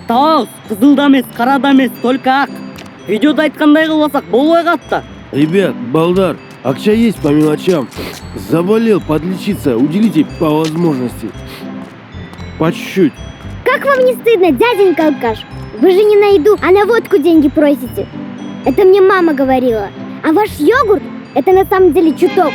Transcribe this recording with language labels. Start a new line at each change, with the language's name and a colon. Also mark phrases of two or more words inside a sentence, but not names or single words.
Kyrgyz: Табабыз. Кызыл да эмес, кара да эмес, только ак. Видеода айткандай кылбасак болбой калат да.
Russian: Ребят,
Kyrgyz: балдар, акча
Russian: есть по мелочам. Заболел, подлечиться, уделите по возможности. По чуть-чуть. Как вам не стыдно, дяденька алкаш? Вы же не на еду, а на водку деньги просите. Это мне мама говорила. А ваш йогурт – это на самом деле чуток.